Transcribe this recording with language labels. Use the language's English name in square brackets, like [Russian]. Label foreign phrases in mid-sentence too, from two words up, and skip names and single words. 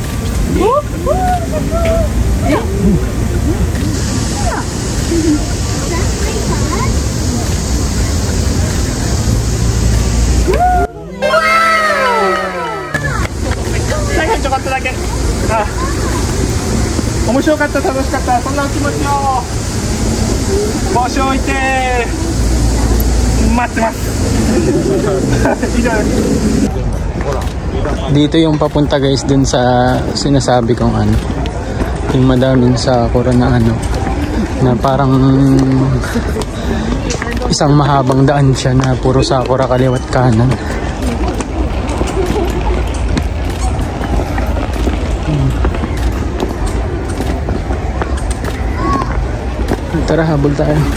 [Japanese] 最後にちょこっとだけ。あ、面白かった、楽しかった、そんなお気持ちを帽子を置いて待ってます。以上です。 [Filipino] Dito yung papunta guys dun sa sinasabi kong ano, yung madaming sakura na ano, na parang isang mahabang daan siya na puro sakura kaliwat kanan. Tara, habol tayo.